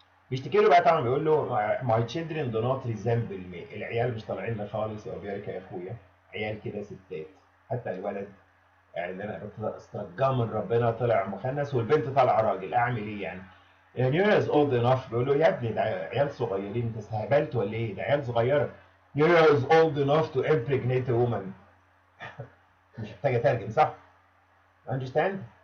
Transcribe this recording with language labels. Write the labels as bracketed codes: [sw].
[ar] بيشتكي له بقى طبعا، بيقول له [en] my children do not resemble me. [ar] العيال مش طالعين لي خالص يا اوبياريكا يا اخويا. عيال كده ستات. حتى الولد اللي انا استرجاه من ربنا طلع مخنث والبنت طالعه راجل. اعمل ايه يعني؟ [en] Nura is old enough. [ar] بيقول له يا ابني ده عيال صغيرين، انت استهبلت ولا ايه؟ ده عيال صغيره. [en] Nura is old enough to impregnate a woman. [ar] مش محتاج اترجم صح؟ [en] Understand?